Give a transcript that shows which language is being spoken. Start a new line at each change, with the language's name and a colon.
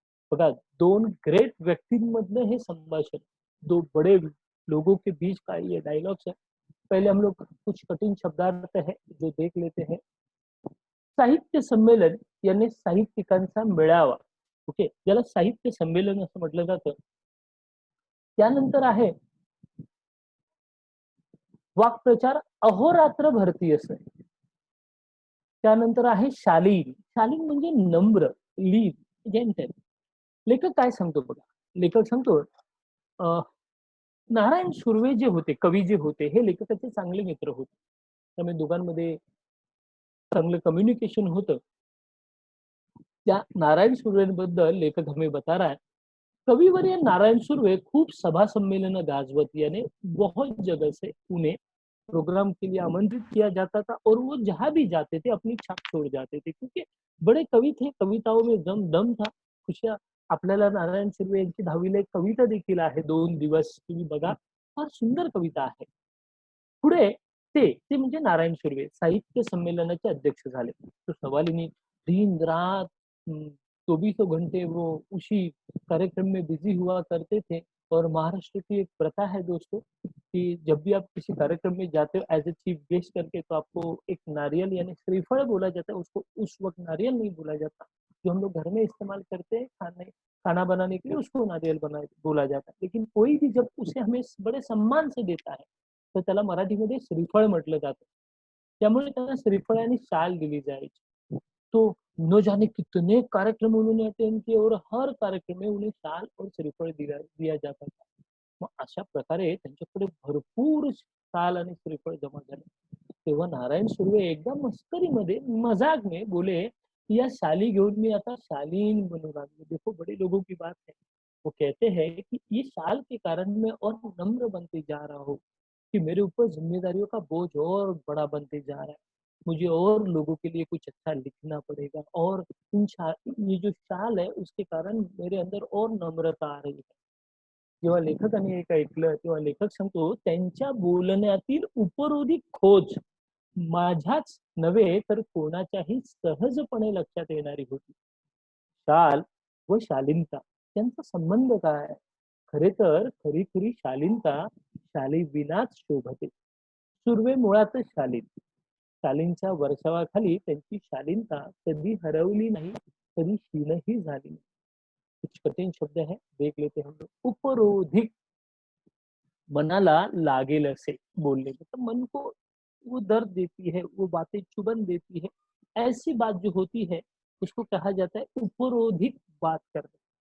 Marathi: बघा, दोन ग्रेट व्यक्तींमधलं हे संभाषण,
Hindi: दो बड़े लोगों के बीच का ये डायलॉग्स है. पहले हम लोग कुछ कठिन शब्दार्थ है जो देख लेते हैं.
Marathi: साहित्य संमेलन यानी साहित्यिकांचा मेळावा. ओके, ज्याला साहित्य संमेलन असं म्हटलं जातं. त्यानंतर आहे वाक्प्रचार अहोरात्र भरती असं. त्यानंतर आहे शालीन. शालीन म्हणजे नम्र, लीन, जेंटल. लेखक काय सांगतो बघा. लेखक सांगतो, नारायण सुर्वे जे होते, कवी जे होते, हे लेखकाचे चांगले मित्र होते. त्यामुळे दोघांमध्ये चांगलं कम्युनिकेशन होतं. त्या नारायण सुर्वेबद्दल लेखक
Hindi: हमें बता रहा है,
Marathi: कविवर्य नारायण सुर्वे खूब सभा सम्मेलन गाजवत,
Hindi: यानी बहुत जगह से उन्हें प्रोग्राम के लिए आमंत्रित किया जाता था और वो जहाँ भी जाते थे अपनी छाप छोड़ जाते थे क्योंकि बड़े कवि थे, कविताओं में दम दम था.
Marathi: खुशा आपल्याला नारायण सुर्वे यांची 10वी ला एक कविता देखील आहे, 2 दिवस तुम्ही बघा. फार सुंदर कविता आहे. पुढे ते म्हणजे नारायण सुर्वे साहित्य संमेलनाचे अध्यक्ष झाले.
Hindi: तो सवालिनी दिन रात 24 घंटे वो उसी कार्यक्रम में बिजी हुआ करते थे. और महाराष्ट्र की एक प्रथा है दोस्तों कि जब भी आप किसी कार्यक्रम में जाते हो एज ए चीफ गेस्ट करके तो आपको एक नारियल यानी श्रीफल बोला जाता है. उसको उस वक्त नारियल नहीं बोला जाता, जो हम लोग घर में इस्तेमाल करते हैं खाना बनाने के लिए उसको नारियल बोला जाता है. लेकिन कोई भी जब उसे हमें बड़े सम्मान से देता है
Marathi: तर त्याला मराठीमध्ये श्रीफळ म्हटलं जातं. त्यामुळे त्यांना श्रीफळ आणि शाल दिली जायची.
Hindi: तो न जाने कितने कार्यक्रम उन्होंने अटेंड किए और हर कार्यक्रम में उन्हें शाल और श्रीफळ दिया जाता था.
Marathi: मग अशा प्रकारे त्यांच्याकडे भरपूर शाल आणि श्रीफळ जमा झाले. तेव्हा नारायण सुर्वे एकदा मस्करीमध्ये
Hindi: मजाक में बोले,
Marathi: या शाली घेऊन मी आता शालीन बनू लागलो.
Hindi: देखो बड़े लोगों की बात है. वो कहते हैं कि ये शाल के कारण मैं और नम्र बनते जा रहा हूँ कि मेरे ऊपर जिम्मेदारियों का बोझ और बड़ा बनते जा रहा है. मुझे और लोगों के लिए कुछ अच्छा लिखना पड़ेगा और ये जो शाल है उसके कारण मेरे अंदर और नम्रता आ रही है.
Marathi: जेव्हा लेखकाने एक ऐकलं तेव्हा लेखक सांगतो त्यांच्या बोलण्यातील उपरोधिक खोज माझ्याच नव्हे तर कोणाच्याही सहजपणे लक्षात येणारी होती. शाल व शालीनता यांचा संबंध काय आहे? खरे तर खरी शालीनता शालीविनाच शोभते. सुर्वे मुळातच शालीन. शालीनच्या वर्षावाखाली त्यांची शालीनता कधी हरवली नाही, कधी क्षीणही झाली नाही.
Hindi: कुछ कठिन शब्द है, देख लेते हैं हम लोग. उपरोधिक
Marathi: मनाला लागेल असे
Hindi: बोलने में, तो मन को वो दर्द देती है, वो बातें चुभन देती है. ऐसी बात जो होती है उसको कहा जाता है उपरोधिक बात करना.